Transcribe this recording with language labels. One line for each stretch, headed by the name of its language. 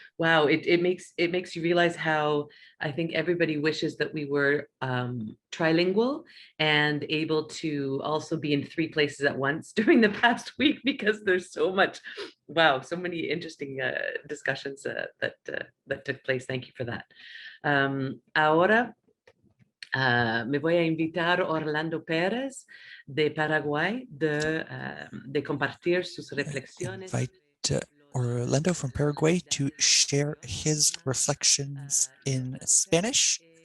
English: Wow, it makes you realize how I think everybody wishes that we were trilingual and able to also be in 3 places at once during the past week, because there's so much, wow, so many interesting discussions that took place. Thank you for that.
Spanish: Ahora me voy a invitar a Orlando Perez de Paraguay de compartir sus reflexiones.
English: Orlando from Paraguay to share his reflections in Spanish.